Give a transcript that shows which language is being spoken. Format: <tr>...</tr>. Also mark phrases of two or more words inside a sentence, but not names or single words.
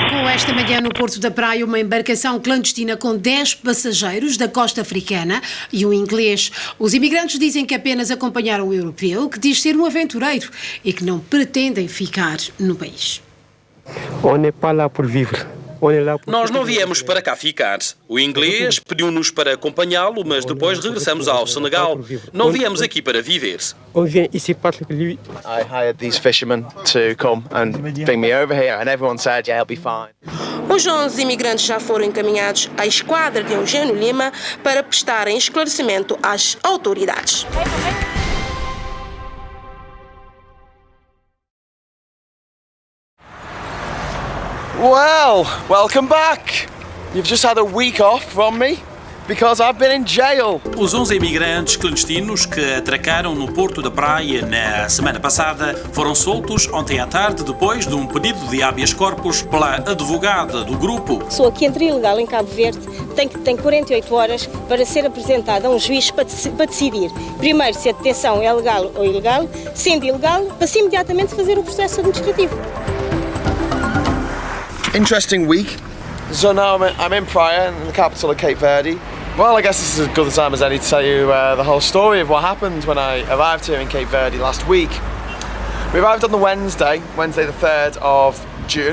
<pt>esta manhã no Porto da Praia uma embarcação clandestina com 10 passageiros da costa africana e um inglês. Os imigrantes dizem que apenas acompanharam o europeu, que diz ser um aventureiro e que não pretendem ficar no país.</pt> <fr>On n'est pas là pour vivre.</fr> <pt>Nós não viemos para cá ficar. O inglês pediu-nos para acompanhá-lo, mas depois regressamos ao Senegal. Não viemos aqui para viver.</pt> <fr>On vient ici parce que lui.</fr> <en>I hired these fishermen to come and bring me over here, and everyone said, yeah, I'll be fine.</en> <pt>Os 11 imigrantes já foram encaminhados à esquadra de Eugênio Lima para prestarem esclarecimento às autoridades.</pt> <en>Well, welcome back. You've just had a week off from me because I've been in jail.</en> <pt>Os 11 imigrantes clandestinos que atracaram no Porto da Praia na semana passada foram soltos ontem à tarde depois de um pedido de habeas corpus pela advogada do grupo. A pessoa que entra ilegal em Cabo Verde tem 48 horas para ser apresentada a um juiz para decidir, primeiro, se a detenção é legal ou ilegal, sendo ilegal, para-se imediatamente fazer o processo administrativo.</pt> <en>Interesting week. So now I'm in Praia, in the capital of Cape Verde. Well, I guess this is as good a time as any to tell you the whole story of what happened when I arrived here in Cape Verde last week. We arrived on the Wednesday the 3rd of June.</en>